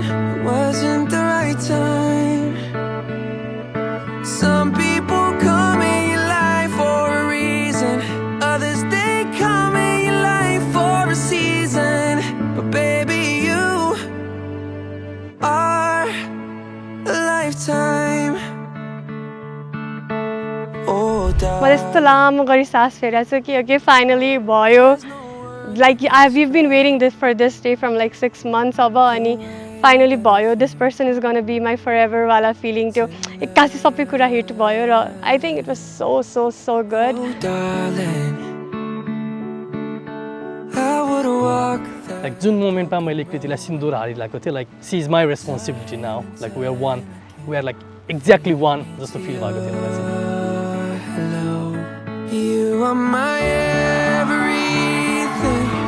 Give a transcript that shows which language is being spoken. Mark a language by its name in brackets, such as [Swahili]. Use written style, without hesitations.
[English] It wasn't the right time. Some people come in your life for a reason. Others, they come in your life for a season. But baby, you are a lifetime. Oh, [Nepali] म यस्तो लामो गरी सास फेरेको छु कि [English] okay finally भयो like we've been waiting for this day from like 6 months [Nepali] अब अनि [English] finally भयो this person is gonna be my forever वाला feeling [Nepali] त्यो एक्कासी सबै कुरा [English] hit [Nepali] भयो र [English] I think it was so good darling, I would walk the like [Nepali] जुन मोमेन्टमा मैले कृतिलाई सिन्दुर हारिरहेको थिएँ [English] like she is my responsibility now like we are one we are like exactly one [Nepali] जस्तो फिल भएको थियो मलाई चाहिँ [English] hello. You are my everything.